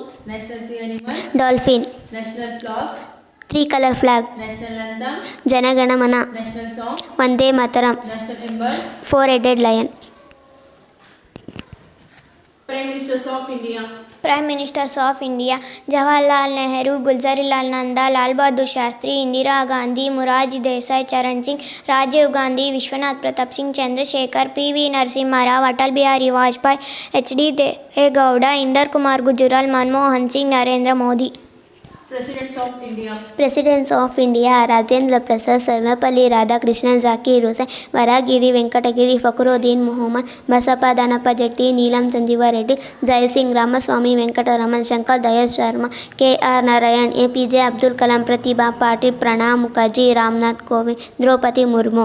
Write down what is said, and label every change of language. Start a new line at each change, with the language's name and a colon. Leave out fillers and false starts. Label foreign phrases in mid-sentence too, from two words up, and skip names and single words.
English: National sea animal. dolphin, National flag. 3-color flag, National anthem. Janagana Mana, National song. Vande Mataram, National emblem. 4-headed lion. Prime Ministers of India. Prime Ministers of India: Jawaharlal Nehru, Gulzarilal Nanda, Lal Bahadur Shastri, Indira Gandhi, Morarji Desai, Charan Singh, Rajiv Gandhi, Vishwanath Pratap Singh, Chandrasekhar, P.V. Narasimha Rao, Atal Bihari Vajpayee, H.D. Deve Gowda, Inder Kumar Gujral, Manmohan Singh, Narendra Modi. Presidents of India. Presidents of India: Rajendra Prasad, Sarvepalli Radhakrishnan, Zakir Hussain, Varagiri Venkatagiri, Fakhruddin Muhammad, Basappa Danappa Jetti, Neelam Sanjeeva Reddy, Jai Singh, Ramaswamy Venkataraman, Shankar Dayal Sharma, K.R. Narayan, A.P.J. Abdul Kalam, Pratibha Patil, Pranab Mukherjee, Ramnath Kovind, Draupadi Murmu.